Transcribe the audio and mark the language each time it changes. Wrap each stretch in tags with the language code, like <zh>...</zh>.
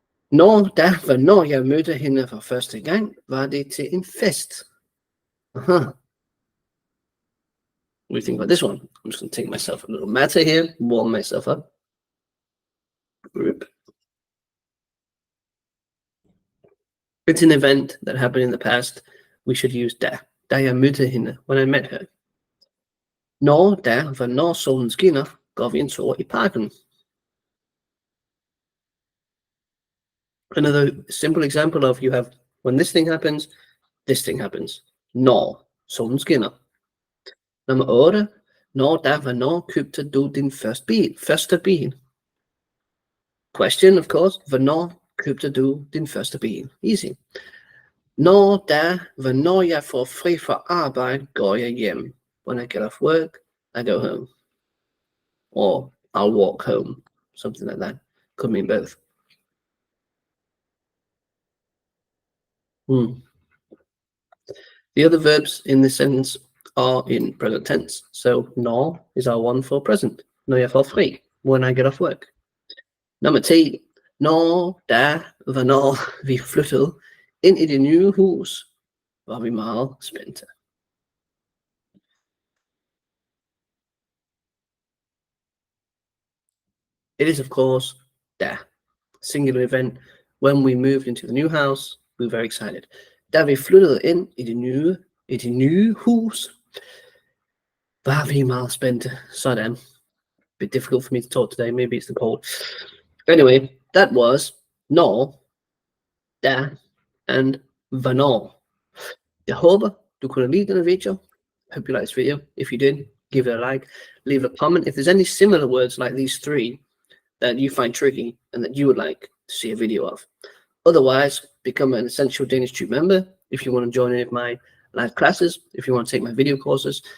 <da>Hvornår jeg mødte hende for første gang, var det til en fest.</da> <en>What do you think about this one? I'm just going to take myself a little matter here, warm myself up. It's an event that happened in the past. We should use da.</en> <da>Da jeg mødte hende,</da> <en>when I met her.</en> <da>Hvornår solen skinner, går vi en tur i parken.</da> <en>Another simple example of you have, when this thing happens, this thing happens.</en> <da>Når solen skinner. Nummer 8. Hvornår købte du din første bil? Question, of course. Hvornår købte du din første bil? Easy. Hvornår jeg får fri fra arbejde, går jeg hjem.</da> <en>When I get off work, I go home. Or I'll walk home. Something like that. Could mean both. The other verbs in this sentence are in present tense. So når is our one for present.</en> <da>Når jeg får fri.</da> <en>When I get off work.</en> <da>Nummer 10. Hvornår vi flyttede ind i det nye hus, var vi meget spændte.</da> <en>It is, of course, da. Singular event. When we moved into the new house, we were very excited.</en> <da>Da vi flyttede ind i det nye hus, var vi meget spændte. Sådan.</da> <en>Bit difficult for me to talk today. Maybe it's the cold. Anyway, that was når, da, and hvornår.</en> <da>Jeg håber, du kunne lide denne video.</da> <en>Hope you liked this video. If you did, give it a like. Leave a comment. If there's any similar words like these 3 that you find tricky and that you would like to see a video of. Otherwise, become an essential DanishTube member if you want to join any of my live classes, if you want to take my video courses.</en>